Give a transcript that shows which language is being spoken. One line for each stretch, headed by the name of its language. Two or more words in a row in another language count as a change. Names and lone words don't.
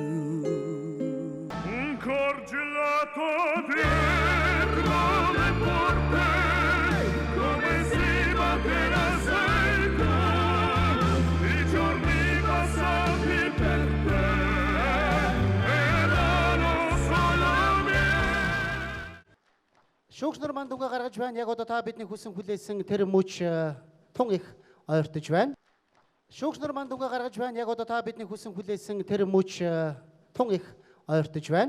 Italian: Un cor gelato dentro le porte, come si batterà sempre, i giorni passati per te.
Mongolian: Шүүгч нар манд дүнгээ гаргаж байна. Яг одоо та бидний хүсэн хүлээсэн тэр мөч тун их ойртож байна. Шүүгч нар манд дүнгээ гаргаж байна. Яг одоо та бидний хүсэн хүлээсэн тэр мөч тун их ойртож байна.